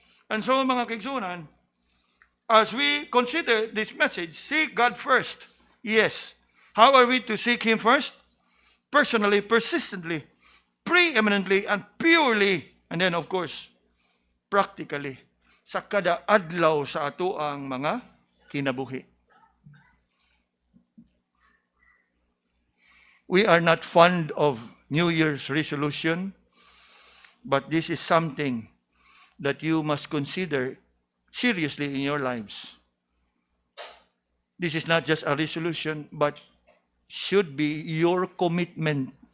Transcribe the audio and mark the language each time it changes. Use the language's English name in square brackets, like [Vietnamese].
[English] And so, [Cebuano] mga kaigsunan, [English] as we consider this message, seek God first. Yes. How are we to seek Him first? Personally, persistently, preeminently, and purely. And then, of course, practically. [Cebuano] Sa kada adlaw sa ato ang mga kinabuhi. [English] We are not fond of New Year's resolution, but this is something that you must consider seriously in your lives. This is not just a resolution, but should be your commitment.